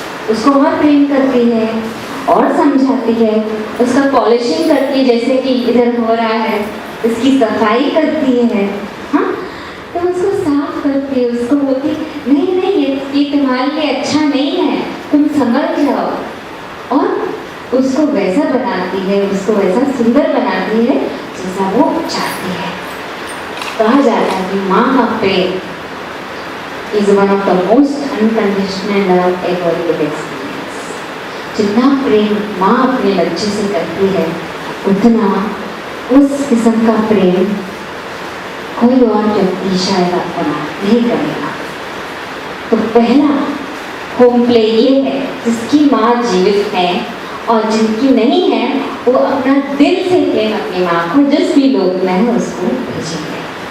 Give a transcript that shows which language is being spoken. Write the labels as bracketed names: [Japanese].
[Hindi] उसको और प्रेम करती है और समझाती है, उसका पॉलिशिंग करती है, जैसे कि इधर हो रहा है इसकी सफाई करती है, हाँ, तो उसको साफ करती है, उसको बोलती नहीं ये तुम्हारे लिए अच्छा नहीं है, तुम समझ जाओ, और उसको वैसा बनाती है, उसको वैसा सुंदर बनाती है जैसा वो चाहती है। कहा जाता है कि माँ का प्रेम [English] is one of the most unconditional love ever to experience. [Hindi] जितना प्रेम माँ अपने बच्चे से करती है उतना उस किस्म का प्रेम कोई और व्यक्ति शायद आपका नहीं करेगा। तो पहला होम प्ले ये है जिसकी माँ जीवित है और जिनकी नहीं है वो अपना दिल से प्रेम अपनी माँ को जिस भी लोग में है उसको भेजेंगे।